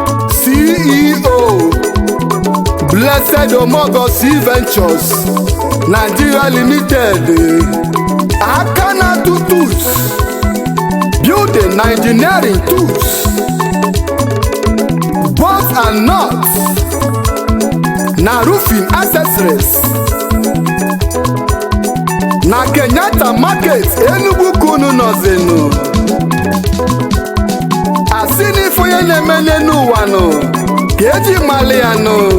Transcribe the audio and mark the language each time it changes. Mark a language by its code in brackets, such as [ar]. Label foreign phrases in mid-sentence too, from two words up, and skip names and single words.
[en] C E O, Blessed Omogo C Ventures, Nigeria Limited. [ig] Aka na tutus. Building na [en] engineering tools. Bolts and nuts. Na roofing accessories. [ig] Na Kenyatta Market, Enugu ka unu nọzinu. Asị na ife onye na-eme n'elu ụwa nụ, ka eji malị ya nụ.